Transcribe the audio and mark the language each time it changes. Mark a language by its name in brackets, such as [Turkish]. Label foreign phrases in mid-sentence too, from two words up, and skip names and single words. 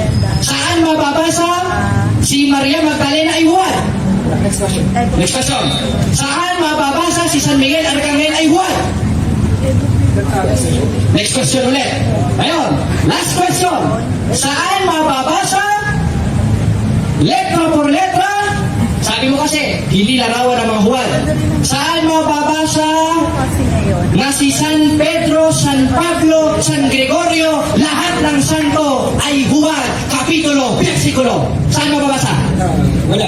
[Filipino] Saan mababasa si Maria Magdalena ay Juan? [English] Next question. Next question. [Filipino] Saan mababasa si San Miguel Arcangel ay Juan? [English] Next question [Filipino] ulit. Ngayon, [English] last question. [Filipino] Saan mababasa [Spanish] letra por letra? [Filipino] Sabi mo kasi, hindi larawan ng mga Juan. Saan mababasa na si San Pedro, San Pablo, San Gregorio, lahat ng santo ay Juan, kapitulo, versikulo? Saan mababasa? Wala.